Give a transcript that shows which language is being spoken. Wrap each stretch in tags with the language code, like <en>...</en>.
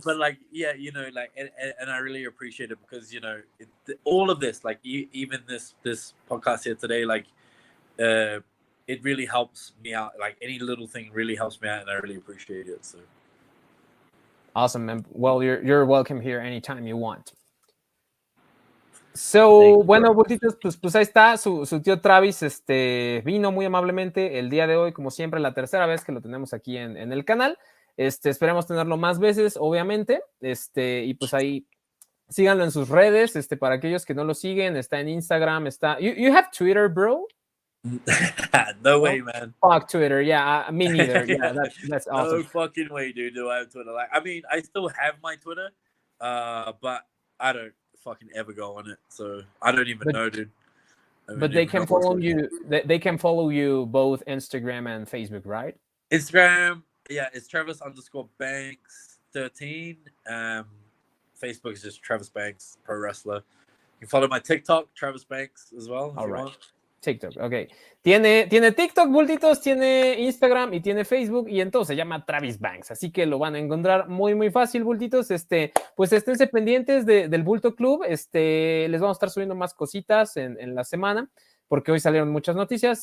<en>but like, yeah, and I really appreciate it because all of this, like even this podcast here today, like, it really helps me out. Like any little thing really helps me out, and I really appreciate it. So awesome, man. Well, you're welcome here anytime you want.</en> <es>So, bueno, Bultitos, pues ahí está, su tío Travis vino muy amablemente el día de hoy, como siempre, la tercera vez que lo tenemos aquí en el canal. Esperemos tenerlo más veces, obviamente, y pues ahí síganlo en sus redes, para aquellos que no lo siguen, está en Instagram, está...</es> <en>You have Twitter, bro? No way, man. Fuck Twitter, yeah, me neither. Yeah, that's awesome. No fucking way, dude. Do I have Twitter? Like, I mean, I still have my Twitter, but I don't fucking ever go on it, so I don't even know, dude. But they can follow you. They can follow you both Instagram and Facebook, right? Instagram, yeah, it's Travis_Banks13. Facebook is just Travis Banks Pro Wrestler. You can follow my TikTok, Travis Banks, as well. If you want. TikTok, ok.</en> <es>Tiene TikTok, Bultitos, tiene Instagram y tiene Facebook y entonces se llama Travis Banks, así que lo van a encontrar muy, muy fácil, Bultitos. Pues esténse pendientes del Bulto Club, les vamos a estar subiendo más cositas en la semana, porque hoy salieron muchas noticias.</es>